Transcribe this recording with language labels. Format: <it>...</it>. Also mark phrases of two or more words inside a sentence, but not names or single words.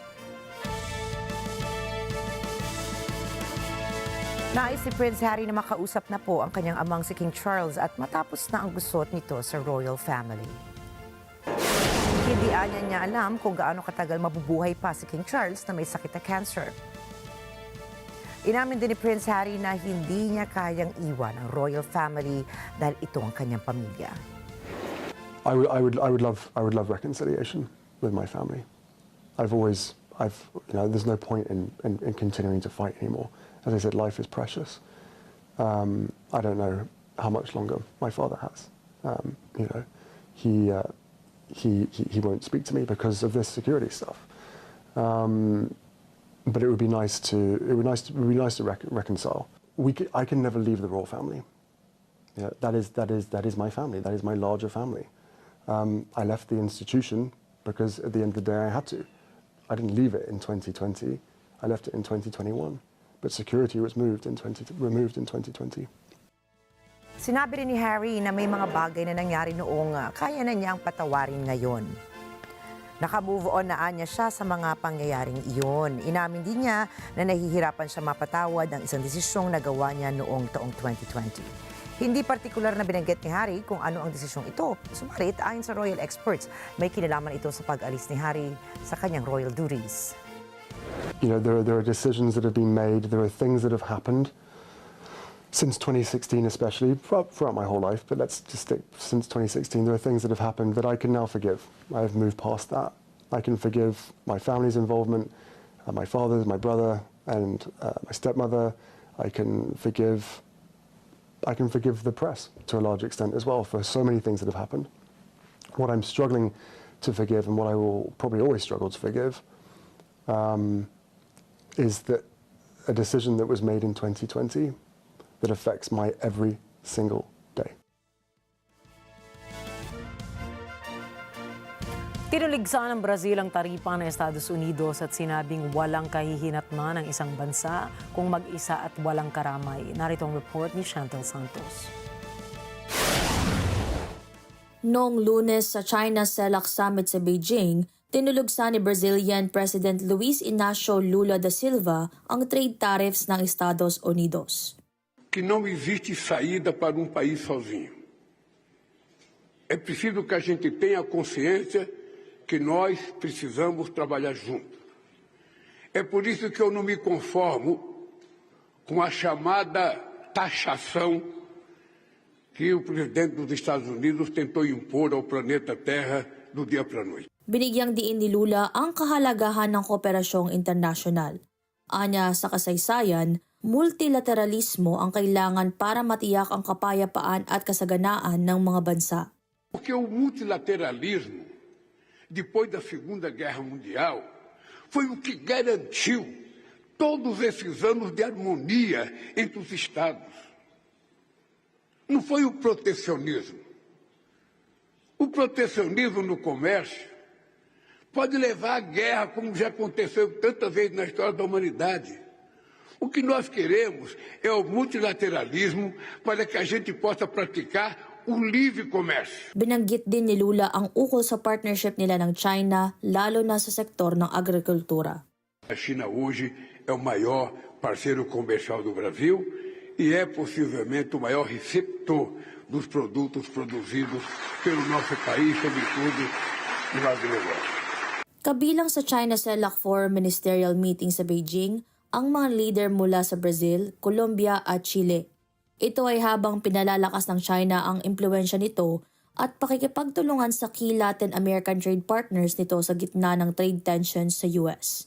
<tl>Nais si Prince Harry na makausap na po ang kanyang amang si King Charles at matapos na ang gusot nito sa</tl> <en>royal family.</en> <tl>Hindi niya alam kung gaano katagal mabubuhay pa si King Charles na may sakit na cancer. Inamin din ni Prince Harry na hindi niya kayang iwan ang</tl> <en>royal family</en> <tl>dahil ito ang kanyang pamilya.</tl> <en>I would love reconciliation. with my family. There's no point in continuing to fight anymore. As I said, life is precious. I don't know how much longer my father has. He won't speak to me because of this security stuff. But it would be nice to reconcile. I can never leave the royal family. That is my family. That is my larger family. I left the institution because at the end of the day I had to. I didn't leave it in 2020. I left it in 2021. But security was removed in 2020.</en> <tl>Sinabi rin ni Harry na may mga bagay na nangyari noong kaya na niyang patawarin ngayon. Naka-move on na anya siya sa mga pangyayaring iyon. Inamin din niya na nahihirapan siya mapatawad ng isang desisyong nagawa niya noong taong 2020. Hindi partikular na binanggit ni Harry kung ano ang desisyong ito. Subalit, ayon sa</tl> <en>royal experts,</en> <tl>may kinalaman ito sa pag-alis ni Harry sa kanyang</tl> <en>royal duties. There are decisions that have been made, there are things that have happened since 2016 especially, throughout my whole life, but let's just stick since 2016, there are things that have happened that I can now forgive. I've moved past that. I can forgive my family's involvement, my father's, my brother, and my stepmother. I can forgive the press to a large extent as well for so many things that have happened. What I'm struggling to forgive and what I will probably always struggle to forgive is that a decision that was made in 2020 that affects my every single day.</en> <tl>Tinuligsa ng Brazil ang taripa ng Estados Unidos at sinabing walang kahihinatnan ng isang bansa kung mag-isa at walang karamay. Narito ang report ni Chantel Santos. Noong Lunes sa China CELAC Summit sa Beijing, tinulugsa ni</tl> <en>Brazilian President</en> <tl>Luiz Inácio Lula da Silva ang</tl> <en>trade tariffs</en> <tl>ng Estados Unidos.</tl> <pt>Que não existe saída para um país sozinho. É preciso que a gente tenha consciência que nós precisamos trabalhar juntos. É por isso que eu não me conformo com a chamada taxação que o presidente dos Estados Unidos tentou impor ao planeta Terra do dia para a noite.</pt> <tl>Binigyang diin ni Lula ang kahalagahan ng kooperasyong internasyonal. Anya sa kasaysayan, multilateralismo ang kailangan para matiyak ang kapayapaan at kasaganaan ng mga bansa.</tl> <pt>Porque o multilateralismo, depois da Segunda Guerra Mundial, foi o que garantiu todos esses anos de harmonia entre os Estados. Não foi o protecionismo. O protecionismo no comércio pode levar à guerra, como já aconteceu tantas vezes na história da humanidade. O que nós queremos é o multilateralismo para que a gente possa praticar o livre comércio.</pt> <tl>Binanggit din ni Lula ang ukol sa partnership nila ng China, lalo na sa sektor ng agrikultura.</tl> <pt>A China hoje é o maior parceiro comercial do Brasil e é possivelmente o maior receptor dos produtos produzidos pelo nosso país, sobretudo no agronegócio.</pt> <tl>Kabilang sa China CELAC Forum Ministerial Meeting sa Beijing, ang mga leader mula sa Brazil, Colombia at Chile. Ito ay habang pinalalakas ng China ang impluwensya nito at pakikipagtulungan sa</tl> <en>key Latin American trade partners</en> <tl>nito sa gitna ng</tl> <en>trade tensions</en> <tl>sa US.</tl>